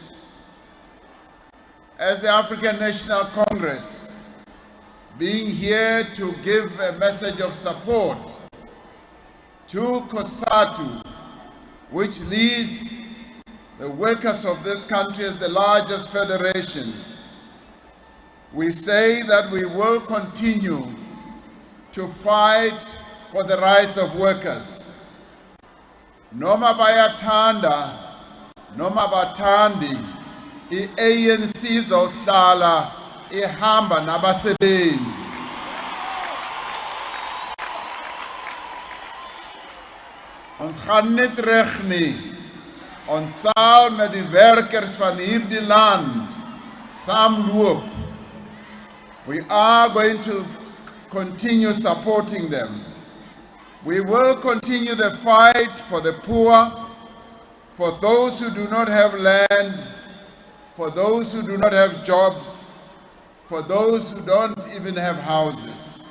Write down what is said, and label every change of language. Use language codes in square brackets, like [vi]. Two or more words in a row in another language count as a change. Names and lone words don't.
[en] As the African National Congress, being here to give a message of support to COSATU, which leads the workers of this country as the largest federation, we say that we will continue to fight for the rights of workers. [zu] Noma bayathanda, noma bathandi, i-ANC izohlala ihamba nabasebenzi. [af] Ons gaan nie terug nie. Ons sal met die werkers van hierdie land saamloop. [en] We are going to continue supporting them. We will continue the fight for the poor, for those who do not have land, for those who do not have jobs, for those who don't even have houses.